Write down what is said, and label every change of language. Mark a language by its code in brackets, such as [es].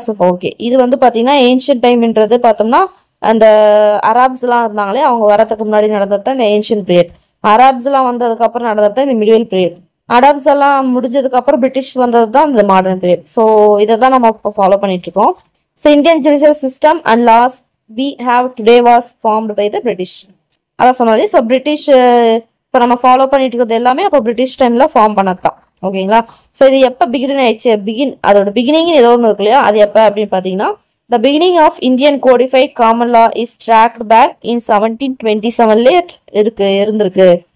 [ta] So okay இது வந்து பார்த்தீங்கன்னா ஏன்ஷியன்ட் டைம்ன்றது பார்த்தோம்னா அந்த அராப்ஸ் எல்லாம் இருந்தாங்களே அவங்க வரதுக்கு முன்னாடி நடந்தது தான் இந்த ஏன்ஷியன்ட் பீரியட். அராப்ஸ் எல்லாம் வந்ததுக்கு அப்புறம் நடந்தது தான் இந்த மிடிவல் பீரியட். அராப்ஸ் எல்லாம் முடிஞ்சதுக்கு அப்புறம் பிரிட்டிஷ் வந்தது தான் இந்த மாடர்ன் பீரியட். ஸோ இதை தான் நம்ம இப்போ ஃபாலோ பண்ணிட்டு இருக்கோம். [en] So Indian judicial system and laws we have today was formed by the British. [ta] அதான் சொன்னது. ஸோ பிரிட்டிஷ் இப்போ நம்ம ஃபாலோ பண்ணிட்டு இருக்கிறது எல்லாமே அப்போ பிரிட்டிஷ் டைம்ல ஃபார்ம் பண்ணதான். ஓகேங்களா. ஸோ இது எப்போ பிகின் ஆயிடுச்சு, அதோட பிகினிங் ஏதோ ஒன்று இருக்கு இல்லையா, அது எப்போ அப்படின்னு பார்த்தீங்கன்னா [en] the beginning of Indian codified common law is tracked back in 1727 [ta] இருந்திருக்கு.